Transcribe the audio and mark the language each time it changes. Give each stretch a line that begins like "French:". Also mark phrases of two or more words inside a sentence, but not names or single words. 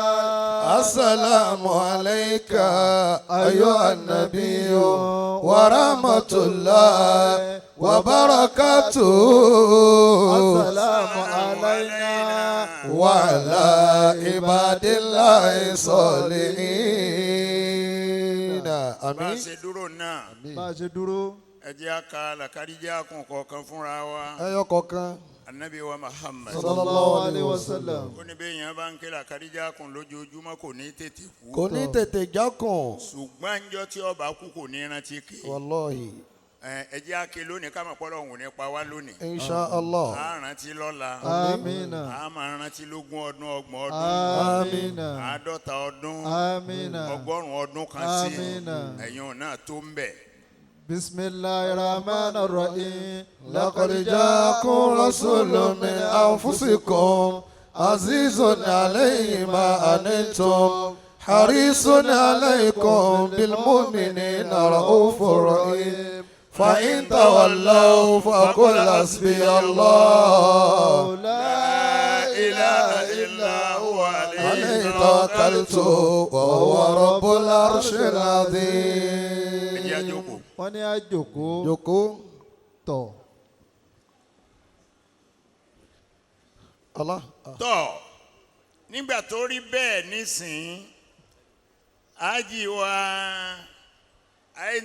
Arabic: السلام عليك أيها النبي ورحمة الله وبركاته السلام علينا وعلى عباد الله الصالحين
Yoruba: bá a ṣe dúró náà bá a ṣe dúró. ẹ jẹ́ a ka làkàdíjà kún kọ̀ọ̀kan fúnra wa. ẹyọ kọ̀ọ̀kan. Ànábì wa Muhammad
Arabic: صلى الله عليه وسلم.
Yoruba: ó ní bẹ́ẹ̀ yẹn bá ń ké làkàdíjà kún lójoojúmọ́ kò ní tètè kú. kò ní tètè jákùn. ṣùgbọ́n ńjọ́ tí ó bá kú kò ní rántí ké. wàláhì. ẹ jẹ́ a ké lónìí ká mọ̀ pé Ọlọ́run ò ní pa wá lónìí.
Arabic: إن شاء الله.
Yoruba: a rántí lọ́la. amina. a máa rántí lógún ọdún ọgbọ̀n ọdún. amina. 50 ọdún. amina. 100 ọdún kan sí. amina. ẹ̀yin náà tó ń bẹ̀.
Arabic: بسم الله الرحمن الرحيم لقد جاءكم رسول من أنفسكم عزيز عليه ما أنتم حريص عليكم بالمؤمنين رؤوف رحيم فإن تولوا فقل حسبي الله لا إله إلا هو عليه توكلت وهو رب العرش العظيم.
Yoruba: wọ́n ní àjòkó jókòó. tọ̀. tọ́ nígbà tó rí bẹ́ẹ̀ nísìn ájì wa àìnà rídọ̀